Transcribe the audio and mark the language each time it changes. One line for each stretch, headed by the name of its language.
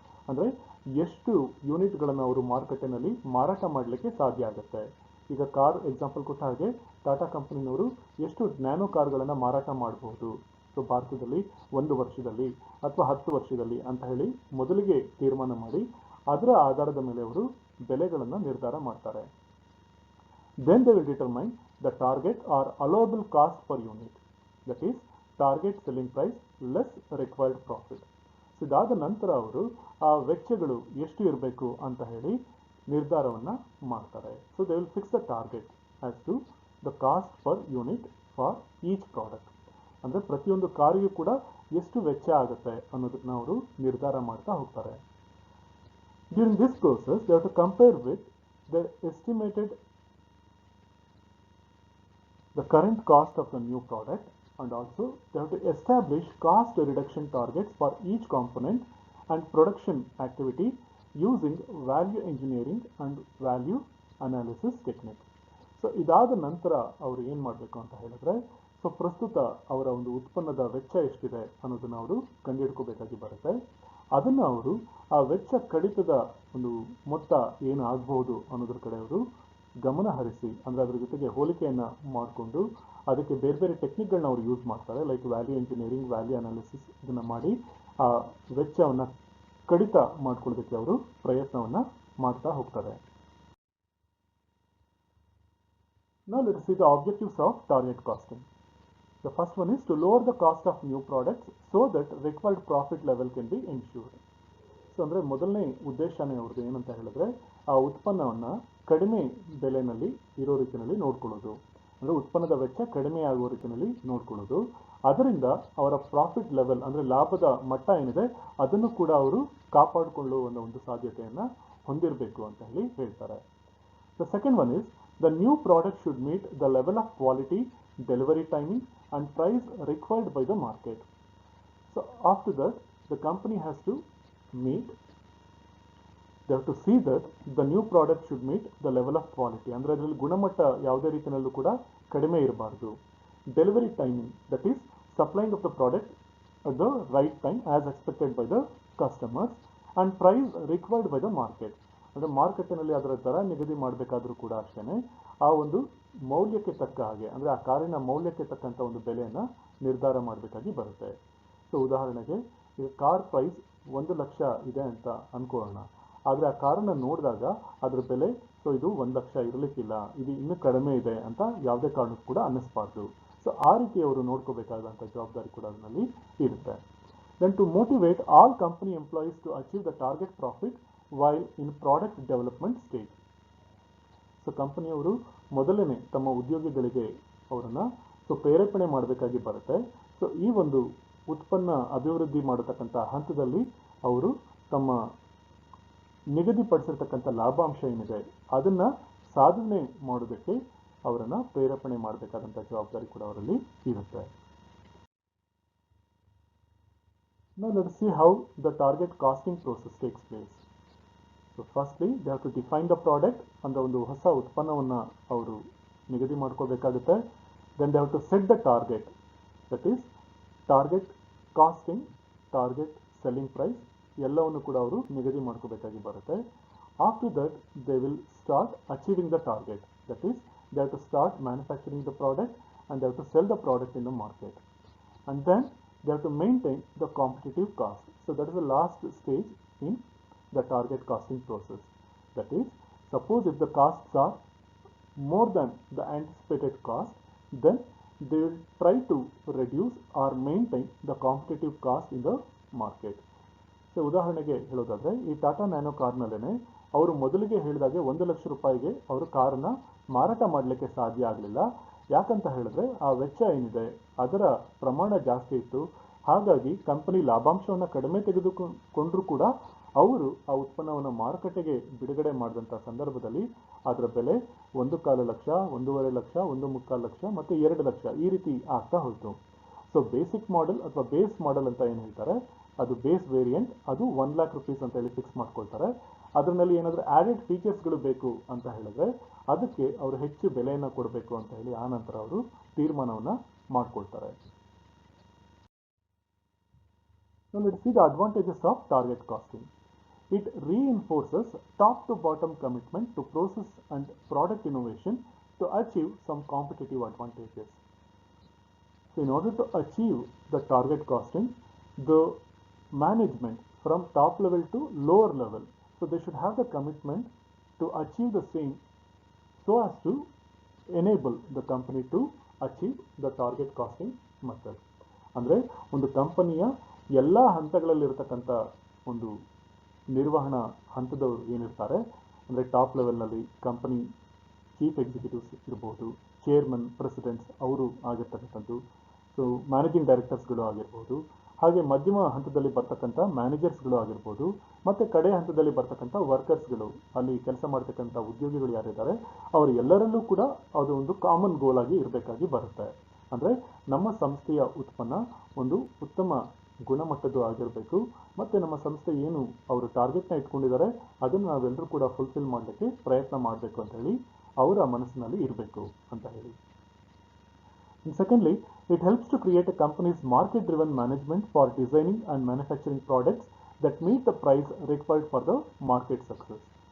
Kannada: ಅಂದರೆ ಎಷ್ಟು ಯೂನಿಟ್ಗಳನ್ನು ಅವರು ಮಾರುಕಟ್ಟೆನಲ್ಲಿ ಮಾರಾಟ ಮಾಡಲಿಕ್ಕೆ ಸಾಧ್ಯ ಆಗುತ್ತೆ. ಈಗ ಕಾರ್ ಎಕ್ಸಾಂಪಲ್ ಕೊಟ್ಟ ಹಾಗೆ ಟಾಟಾ ಕಂಪನಿನವರು ಎಷ್ಟು ನ್ಯಾನೋ ಕಾರ್ಗಳನ್ನು ಮಾರಾಟ ಮಾಡಬಹುದು ಸೊ ಭಾರತದಲ್ಲಿ 1 ವರ್ಷದಲ್ಲಿ ಅಥವಾ 10 ವರ್ಷದಲ್ಲಿ ಅಂತ ಹೇಳಿ ಮೊದಲಿಗೆ ತೀರ್ಮಾನ ಮಾಡಿ ಅದರ ಆಧಾರದ ಮೇಲೆ ಅವರು ಬೆಲೆಗಳನ್ನು ನಿರ್ಧಾರ ಮಾಡ್ತಾರೆ.
English: Then they will determine the target or allowable cost per unit, that is target selling price less required profit.
Kannada: ಇದಾದ ನಂತರ ಅವರು ಆ ವೆಚ್ಚಗಳು ಎಷ್ಟು ಇರಬೇಕು ಅಂತ ಹೇಳಿ ನಿರ್ಧಾರವನ್ನು ಮಾಡ್ತಾರೆ.
English: So they will fix the target as to the cost per unit for each product.
Kannada: ಅಂದರೆ ಪ್ರತಿಯೊಂದು ಕಾರಿಗೂ ಕೂಡ ಎಷ್ಟು ವೆಚ್ಚ ಆಗುತ್ತೆ ಅನ್ನೋದನ್ನ ಅವರು ನಿರ್ಧಾರ ಮಾಡ್ತಾ ಹೋಗ್ತಾರೆ.
English: During this process they have to compare with the estimated the current cost of the new product, and also they have to establish cost reduction targets for each component and production activity using value engineering and value analysis technique.
Kannada: So ಇದಾದ ನಂತರ ಅವರು ಏನು ಮಾಡಬೇಕು ಅಂತ ಹೇಳಿದ್ರೆ, so ಪ್ರಸ್ತುತ ಅವರ ಒಂದು ಉತ್ಪನ್ನದ ವೆಚ್ಚ ಎಷ್ಟಿದೆ ಅನ್ನೋದನ್ನು ಅವರು ಕಂಡುಹಿಡ್ಕೋಬೇಕಾಗಿ ಬರುತ್ತೆ. ಅದನ್ನು ಅವರು ಆ ವೆಚ್ಚ ಕಡಿತದ ಒಂದು ಮೊತ್ತ ಏನು ಆಗಬಹುದು ಅನ್ನೋದ್ರ ಕಡೆ ಅವರು ಗಮನ ಹರಿಸಿ, ಅಂದರೆ ಅದರ ಜೊತೆಗೆ ಹೋಲಿಕೆಯನ್ನು ಮಾಡಿಕೊಂಡು ಅದಕ್ಕೆ ಬೇರೆ ಬೇರೆ ಟೆಕ್ನಿಕ್ಗಳನ್ನ ಅವರು ಯೂಸ್ ಮಾಡ್ತಾರೆ, like value engineering, value analysis, ಇದನ್ನು ಮಾಡಿ ಆ ವೆಚ್ಚವನ್ನು ಕಡಿತ ಮಾಡ್ಕೊಳ್ಳೋದಕ್ಕೆ ಅವರು ಪ್ರಯತ್ನವನ್ನು ಮಾಡ್ತಾ ಹೋಗ್ತಾರೆ.
English: Now let us see the objectives of target costing. The first one is to lower the cost of new products so that required profit level can be ensured.
Kannada: So ಅಂದರೆ ಮೊದಲನೇ ಉದ್ದೇಶನೇ ಅವ್ರದ್ದು ಏನಂತ ಹೇಳಿದ್ರೆ, ಆ ಉತ್ಪನ್ನವನ್ನು ಕಡಿಮೆ ಬೆಲೆಯಲ್ಲಿ ಇರೋ ರೀತಿಯಲ್ಲಿ ನೋಡ್ಕೊಳ್ಳೋದು, ಅಂದರೆ ಉತ್ಪನ್ನದ ವೆಚ್ಚ ಕಡಿಮೆ ಆಗುವ ರೀತಿಯಲ್ಲಿ ನೋಡ್ಕೊಳ್ಳೋದು. ಅದರಿಂದ ಅವರ ಪ್ರಾಫಿಟ್ ಲೆವೆಲ್ ಅಂದರೆ ಲಾಭದ ಮಟ್ಟ ಏನಿದೆ ಅದನ್ನು ಕೂಡ ಅವರು ಕಾಪಾಡಿಕೊಳ್ಳುವ ಒಂದು ಸಾಧ್ಯತೆಯನ್ನು ಹೊಂದಿರಬೇಕು ಅಂತ ಹೇಳಿ ಹೇಳ್ತಾರೆ.
English: The second one is the new product should meet the level of quality, delivery timing and price required by the market. So after that the company has to meet, they have to see that the new product should meet the level of quality,
Kannada: ಅಂದರೆ ಅದರಲ್ಲಿ ಗುಣಮಟ್ಟ ಯಾವುದೇ ರೀತಿಯಲ್ಲೂ ಕೂಡ ಕಡಿಮೆ ಇರಬಾರ್ದು.
English: Delivery timing, that is supplying of the product at the right time as expected by the customers, and price required by the market.
Kannada: ಅಂದರೆ ಮಾರುಕಟ್ಟೆನಲ್ಲಿ ಅದರ ದರ ನಿಗದಿ ಮಾಡಬೇಕಾದ್ರೂ ಕೂಡ ಅಷ್ಟೇ ಆ ಒಂದು ಮೌಲ್ಯಕ್ಕೆ ತಕ್ಕ ಹಾಗೆ, ಅಂದರೆ ಆ ಕಾರಿನ ಮೌಲ್ಯಕ್ಕೆ ತಕ್ಕಂಥ ಒಂದು ಬೆಲೆಯನ್ನು ನಿರ್ಧಾರ ಮಾಡಬೇಕಾಗಿ ಬರುತ್ತೆ. ಸೊ ಉದಾಹರಣೆಗೆ ಈಗ ಕಾರ್ ಪ್ರೈಸ್ 1 ಲಕ್ಷ ಇದೆ ಅಂತ ಅನ್ಕೊಳ್ಳೋಣ, ಆದರೆ ಆ ಕಾರನ್ನು ನೋಡಿದಾಗ ಅದ್ರ ಬೆಲೆ ಸೊ ಇದು 1 ಲಕ್ಷ ಇರಲಿಕ್ಕಿಲ್ಲ, ಇದು ಇನ್ನೂ ಕಡಿಮೆ ಇದೆ ಅಂತ ಯಾವುದೇ ಕಾರಣಕ್ಕೂ ಕೂಡ ಅನ್ನಿಸ್ಬಾರ್ದು. ಸೊ ಆ ರೀತಿ ಅವರು ನೋಡ್ಕೋಬೇಕಾದಂಥ ಜವಾಬ್ದಾರಿ ಕೂಡ ಅದರಲ್ಲಿ ಇರುತ್ತೆ.
English: Then to motivate all company employees to achieve the target profit while in product development stage.
Kannada: So ಕಂಪನಿಯವರು ಮೊದಲನೇ ತಮ್ಮ ಉದ್ಯೋಗಿಗಳಿಗೆ ಅವರನ್ನು ಪ್ರೇರೇಪಣೆ ಮಾಡಬೇಕಾಗಿ ಬರುತ್ತೆ. ಸೊ ಈ ಒಂದು ಉತ್ಪನ್ನ ಅಭಿವೃದ್ಧಿ ಮಾಡತಕ್ಕಂಥ ಹಂತದಲ್ಲಿ ಅವರು ತಮ್ಮ ನಿಗದಿಪಡಿಸಿರ್ತಕ್ಕಂಥ ಲಾಭಾಂಶ ಏನಿದೆ ಅದನ್ನು ಸಾಧನೆ ಮಾಡೋದಕ್ಕೆ ಅವರನ್ನು ಪ್ರೇರೇಪಣೆ ಮಾಡಬೇಕಾದಂಥ ಜವಾಬ್ದಾರಿ ಕೂಡ ಅವರಲ್ಲಿ ಇರುತ್ತೆ.
English: Now let us see how the target costing process takes place. So firstly they have to define the product,
Kannada: ಅಂದ್ರೆ ಒಂದು ಹೊಸ ಉತ್ಪನ್ನವನ್ನು ಅವರು ನಿಗದಿ ಮಾಡ್ಕೋಬೇಕಾಗುತ್ತೆ.
English: Then they have to set the target, that is target costing, target selling price
Kannada: ಎಲ್ಲವನ್ನು ಕೂಡ ಅವರು ನಿಗದಿ ಮಾಡ್ಕೋಬೇಕಾಗಿ ಬರುತ್ತೆ.
English: After that they will start achieving the target, that is they have to start manufacturing the product and they have to sell the product in the market, and then they have to maintain the competitive cost. So that is the last stage in the target costing process. That is suppose if the costs are more than the anticipated cost, then they will try to reduce or maintain the competitive cost in the market.
Kannada: So ಉದಾಹರಣೆಗೆ ಹೇಳೋದಾದರೆ ಈ Tata nano ಕಾರ್ನಲ್ಲೇ ಅವರು ಮೊದಲಿಗೆ ಹೇಳಿದಾಗೆ 1 ಲಕ್ಷ ರೂಪಾಯಿಗೆ ಅವರು ಕಾರನ್ನು ಮಾರಾಟ ಮಾಡಲಿಕ್ಕೆ ಸಾಧ್ಯ ಆಗಲಿಲ್ಲ. ಯಾಕಂತ ಹೇಳಿದ್ರೆ ಆ ವೆಚ್ಚ ಏನಿದೆ ಅದರ ಪ್ರಮಾಣ ಜಾಸ್ತಿ ಇತ್ತು. ಹಾಗಾಗಿ ಕಂಪನಿ ಲಾಭಾಂಶವನ್ನು ಕಡಿಮೆ ತೆಗೆದುಕೊಂಡ್ರೂ ಕೂಡ ಅವರು ಆ ಉತ್ಪನ್ನವನ್ನು ಮಾರುಕಟ್ಟೆಗೆ ಬಿಡುಗಡೆ ಮಾಡಿದಂಥ ಸಂದರ್ಭದಲ್ಲಿ ಅದರ ಬೆಲೆ 1.25 ಲಕ್ಷ, 1.5 ಲಕ್ಷ, 1.25 ಲಕ್ಷ ಮತ್ತು 2 ಲಕ್ಷ ಈ ರೀತಿ ಆಗ್ತಾ ಹೋಯಿತು. ಸೊ ಬೇಸಿಕ್ ಮಾಡೆಲ್ ಅಥವಾ ಬೇಸ್ ಮಾಡೆಲ್ ಅಂತ ಏನು ಹೇಳ್ತಾರೆ, ಅದು ಬೇಸ್ ವೇರಿಯಂಟ್, ಅದು 1 ಲ್ಯಾಕ್ ರುಪೀಸ್ ಅಂತ ಹೇಳಿ ಫಿಕ್ಸ್ ಮಾಡ್ಕೊಳ್ತಾರೆ. ಅದರಲ್ಲಿ ಏನಾದರೂ ಆ್ಯಡೆಡ್ ಫೀಚರ್ಸ್ಗಳು ಬೇಕು ಅಂತ ಹೇಳಿದ್ರೆ ಅದಕ್ಕೆ ಅವರು ಹೆಚ್ಚು ಬೆಲೆಯನ್ನು ಕೊಡಬೇಕು ಅಂತ ಹೇಳಿ ಆ ನಂತರ ಅವರು ತೀರ್ಮಾನವನ್ನು ಮಾಡ್ಕೊಳ್ತಾರೆ.
English: Now let's see the advantages of target costing. It reinforces top to bottom commitment to process and product innovation to achieve some competitive advantages. So in order to achieve the target costing, the management from top level to lower level, so they should have the commitment to achieve the same so as to enable the company to achieve the target costing method.
Kannada: ಅಂದರೆ ಒಂದು ಕಂಪನಿಯ ಎಲ್ಲ ಹಂತಗಳಲ್ಲಿರತಕ್ಕಂಥ ಒಂದು ನಿರ್ವಹಣಾ ಹಂತದವರು ಏನಿರ್ತಾರೆ, ಅಂದರೆ top ಲೆವೆಲ್ನಲ್ಲಿ company chief executives ಇರ್ಬೋದು, chairman, presidents ಅವರು ಆಗಿರ್ತಕ್ಕಂಥದ್ದು, ಸೊ ಮ್ಯಾನೇಜಿಂಗ್ ಡೈರೆಕ್ಟರ್ಸ್ಗಳು ಆಗಿರ್ಬೋದು, ಹಾಗೆ ಮಧ್ಯಮ ಹಂತದಲ್ಲಿ ಬರ್ತಕ್ಕಂಥ ಮ್ಯಾನೇಜರ್ಸ್ಗಳು ಆಗಿರ್ಬೋದು, ಮತ್ತು ಕಡೆ ಹಂತದಲ್ಲಿ ಬರ್ತಕ್ಕಂಥ ವರ್ಕರ್ಸ್ಗಳು, ಅಲ್ಲಿ ಕೆಲಸ ಮಾಡ್ತಕ್ಕಂಥ ಉದ್ಯೋಗಿಗಳು ಯಾರಿದ್ದಾರೆ ಅವರು ಎಲ್ಲರಲ್ಲೂ ಕೂಡ ಅದು ಒಂದು ಕಾಮನ್ ಗೋಲ್ ಆಗಿ ಇರಬೇಕಾಗಿ ಬರುತ್ತೆ. ಅಂದರೆ ನಮ್ಮ ಸಂಸ್ಥೆಯ ಉತ್ಪನ್ನ ಒಂದು ಉತ್ತಮ ಗುಣಮಟ್ಟದ್ದು ಆಗಿರಬೇಕು, ಮತ್ತು ನಮ್ಮ ಸಂಸ್ಥೆ ಏನು ಅವರು ಟಾರ್ಗೆಟ್ನ ಇಟ್ಕೊಂಡಿದ್ದಾರೆ ಅದನ್ನು ನಾವೆಲ್ಲರೂ ಕೂಡ ಫುಲ್ಫಿಲ್ ಮಾಡಲಿಕ್ಕೆ ಪ್ರಯತ್ನ ಮಾಡಬೇಕು ಅಂತ ಹೇಳಿ ಅವರ ಮನಸ್ಸಿನಲ್ಲಿ ಇರಬೇಕು ಅಂತ ಹೇಳಿ.
English: And secondly, it helps to create a company's market-driven management for designing and manufacturing products that meet the price required for the market success.